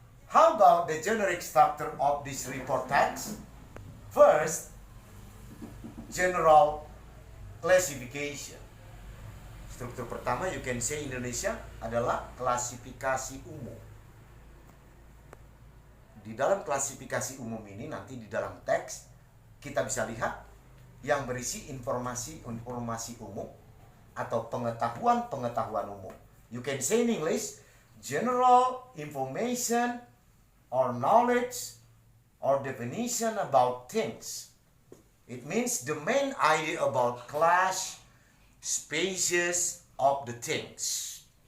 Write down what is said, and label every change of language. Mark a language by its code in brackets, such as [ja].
[en] How about the generic structure of this report text? First, general classification. [id] Struktur pertama, [en] you can say [id] Indonesia adalah klasifikasi umum. Di dalam klasifikasi umum ini, nanti di dalam teks, kita bisa lihat yang berisi informasi umum atau pengetahuan umum. [en] You can say in English, general information or knowledge or definition about things. It means the main idea about class, species of the things.